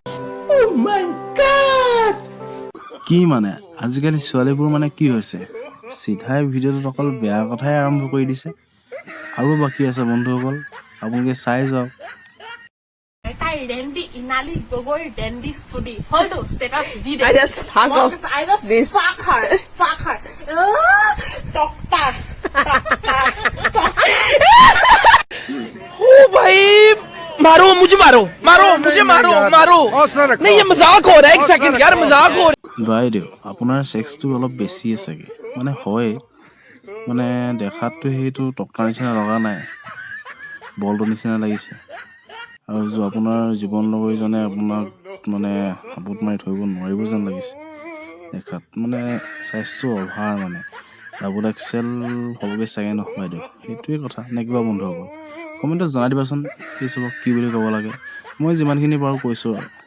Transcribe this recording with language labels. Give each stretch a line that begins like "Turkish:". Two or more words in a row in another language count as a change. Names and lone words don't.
Assamese: কি মানে আজিকালি ছোৱালীবোৰ মানে কি হৈছে সিধাই ভিডিঅ'টোত অকল বেয়া কথাই আৰম্ভ কৰি দিছে আৰু বাকি আছে বন্ধুসকল আপোনালোকে চাই যাওক তাই ৰেন্ডি ইনালি গগৈ ৰেন্ডি চুদি হলটো ষ্টেটাস দি দে
English: I just fuck off this. fuck her টকটা
Hindi: ओ भाई मारो मुझे मारो नहीं ये मजाक हो रहा है एक सेकंड यार मजाक हो रहा है
Assamese: বাইদেউ আপোনাৰ সেক্সটো অলপ বেছি আছেগে মানে হয় মানে দেখাতটো সেইটো টক্টাৰ নিচিনা লগা নাই বলটো নিচিনা লাগিছে আৰু যে আপোনাৰ জীৱন লগৰীজনে আপোনাক মানে হাবুত মাৰি থৈব নোৱাৰিব যেন লাগিছে দেখাত মানে সাইজটো অভাৰ মানে
English: double XL
Assamese: হ'বগে চাগে নহয় বাইদেউ সেইটোৱে কথা নে কিবা বন্ধু হ'ব কমেণ্টত জনাই দিবাচোন কি চবক কি বুলি ক'ব লাগে মই যিমানখিনি পাৰো কৈছো আৰু